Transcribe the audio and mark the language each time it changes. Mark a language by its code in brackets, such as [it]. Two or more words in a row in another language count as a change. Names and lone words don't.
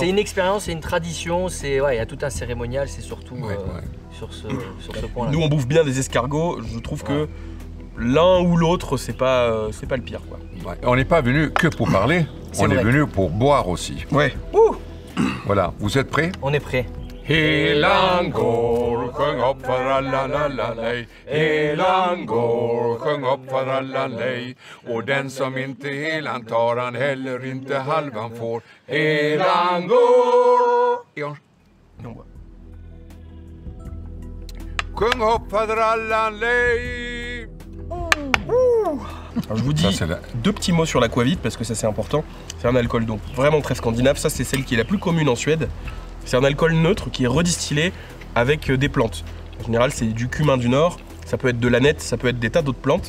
[fr] C'est une expérience, c'est une tradition, c'est ouais, il y a tout un cérémonial, c'est surtout Ouais, ouais. sur ce point-là. Nous, on bouffe bien des escargots. Je trouve que l'un ou l'autre, c'est pas le pire, quoi. Ouais. On n'est pas venu que pour parler, C'est on est vrai. venu pour boire aussi. Ouais. Voilà, vous êtes prêts? On est prêt. [sv] Helangor, sjung upp för alla lallalej. Helangor, sjung upp för alla lej. Och den som inte helan tar han heller inte halvan får. Helangor. Ja. [fr] Et on boit. [sv] Sjung upp för alla lej. [fr] Alors, je vous dis Ça, c'est la- deux petits mots sur l'aquavit parce que ça c'est important. C'est un alcool donc vraiment très scandinave. Ça c'est celle qui est la plus commune en Suède. C'est un alcool neutre qui est redistillé avec des plantes. En général c'est du cumin du Nord. Ça peut être de l'aneth, ça peut être des tas d'autres plantes.